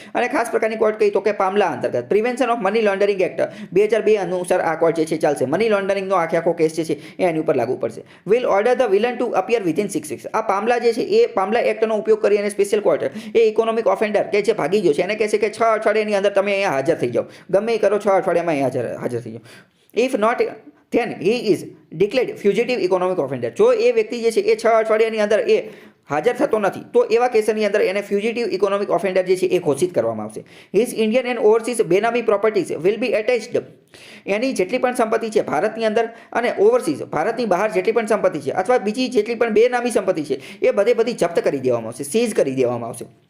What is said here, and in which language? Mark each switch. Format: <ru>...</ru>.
<gu>અને ખાસ પ્રકારની કોર્ટ કઈ? તો કે પામલા અંતર્ગત. Prevention of money laundering act 2002 અનુસાર આ કોર્ટ જે છે ચાલશે. મની લોન્ડરિંગનો આખો કેસ જે છે એ એની ઉપર લાગુ પડશે.</gu> <en>Will order the villain to appear within 6 weeks.</en> <gu>આ પામલા જે છે એ પામલા એક્ટનો ઉપયોગ કરી અને સ્પેશિયલ કોર્ટ એ ઇકોનોમિક ઓફેન્ડર કે જે ભાગી ગયો છે એને કહેશે કે 6 અઠવાડિયાની અંદર તમે અહીંયા હાજર થઈ જાઓ, ગમે એ કરો 6 અઠવાડિયામાં અહીંયા હાજર થઈ જાઓ. If not</gu> <en>then he is declared fugitive economic offender.</en> <gu>જો એ વ્યક્તિ જે છે એ 6 અઠવાડિયાની અંદર એ હાજર થતો નથી તો એવા કેસની અંદર એને ફ્યુજિટિવ ઇકોનોમિક ઓફેન્ડર જે છે એ ઘોષિત કરવામાં આવશે.</gu> <en>His Indian and overseas benami properties will be attached.</en> <gu>એની જેટલી પણ સંપત્તિ છે ભારતની અંદર અને ઓવરસીઝ ભારતની બહાર જેટલી પણ સંપત્તિ છે અથવા બીજી જેટલી પણ બેનામી સંપત્તિ છે એ બધી જપ્ત કરી દેવામાં આવશે, સીઝ કરી દેવામાં આવશે.</gu>